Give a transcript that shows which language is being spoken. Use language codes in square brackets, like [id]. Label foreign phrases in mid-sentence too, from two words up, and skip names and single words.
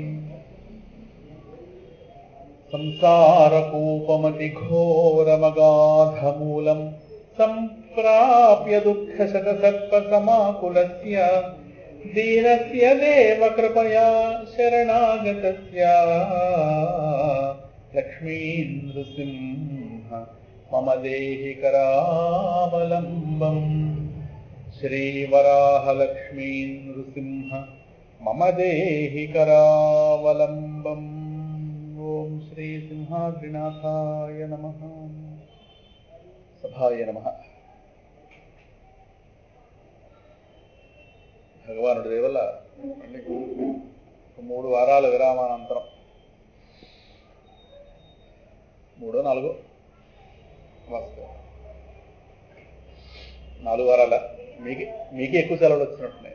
[sa] संसारकूपमतिघोरमगाधमूलम् सम्प्राप्य दुःखशतसर्पसमाकुलस्य दीनस्य देव कृपया शरणागतस्य लक्ष्मीनृसिंह मम देहि करावलम्बम्। श्रीवराहलक्ष्मी नृसिंह मम देहि करावलम्बम्। ओम श्री सिंहाद्रिनाथाय नमः। सभाय नमः। [te] భగవానుడి దయ వల్ల 3 వారాల విరామానంతరం 3-4 4 వారాల మీకే ఎక్కువ సెలవులు వచ్చినట్టున్నాయి.